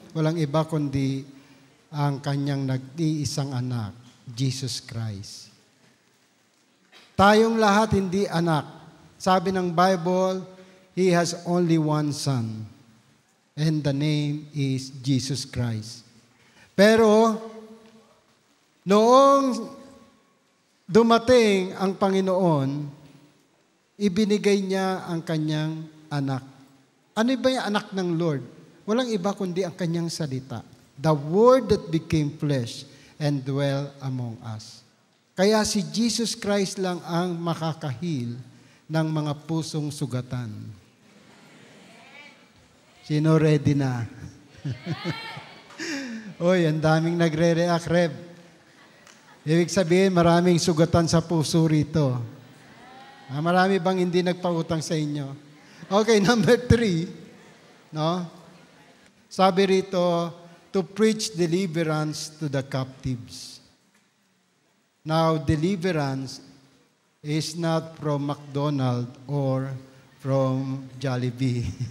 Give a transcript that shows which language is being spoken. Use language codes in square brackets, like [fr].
[tl] Walang iba kundi ang kanyang nag-iisang anak, Jesus Christ. Tayong lahat hindi anak. Sabi ng Bible, [en] He has only one Son. And the name is Jesus Christ. [tl] Pero, noong dumating ang Panginoon, ibinigay niya ang kanyang anak. Ano ba yung anak ng Lord? Walang iba kundi ang kanyang salita. [en] The Word that became flesh and dwell among us. [tl] Kaya si Jesus Christ lang ang makakahil ng mga pusong sugatan. Sino ready na? Oy, ang daming nagre-react, Reb. Ibig sabihin, maraming sugatan sa puso rito. Marami bang hindi nagpautang sa inyo? [en] Okay, number 3, no? [tl] Sabi rito, [en] to preach deliverance to the captives. Now, deliverance is not from McDonald's or from Jollibee.